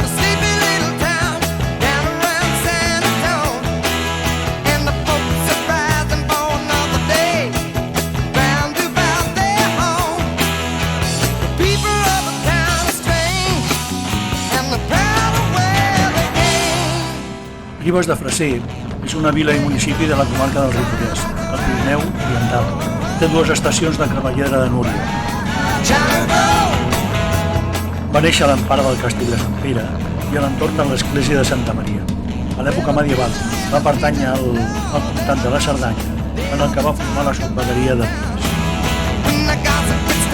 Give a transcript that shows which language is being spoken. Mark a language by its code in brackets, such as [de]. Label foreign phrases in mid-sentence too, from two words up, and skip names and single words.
[en] a sleepy little town down around San Antonio, and the folks are rising for another day, round about their home. The people of the town are strange, and they're proud of where they came. [ca] Ribes de Freser és una vila i municipi de la comarca del Ripollès, al Pirineu Oriental. Té dues estacions de Cremallera de Núria. Va néixer a l'empara del castell de Sant Pere i a l'entorn de l'església de Santa Maria. A l'època medieval va pertànyer al comtat de la Cerdanya, en el que va formar la subvegueria de Pires.